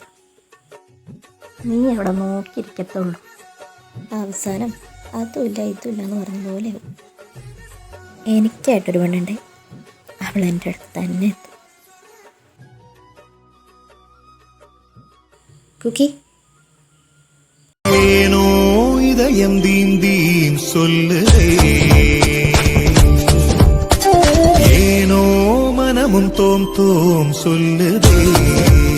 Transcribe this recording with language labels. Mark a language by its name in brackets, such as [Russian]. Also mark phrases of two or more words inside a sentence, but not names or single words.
[Malayalam] നീ അവിടെ നോക്കിയിരിക്കത്തുള്ളൂ. അവസാനം അതുമില്ല ഇതുമില്ല എന്ന് പറഞ്ഞ പോലെ എനിക്കായിട്ടൊരു പെണ്ണുണ്ടേ, അവൾ എൻ്റെ അടുത്ത് തന്നെ എത്തും. കുക്കി [Tamil] ஏனோ இதயம் தீந்தீம் சொல்லுதே, ஏனோ மனமும் தோம் சொல்லுதே.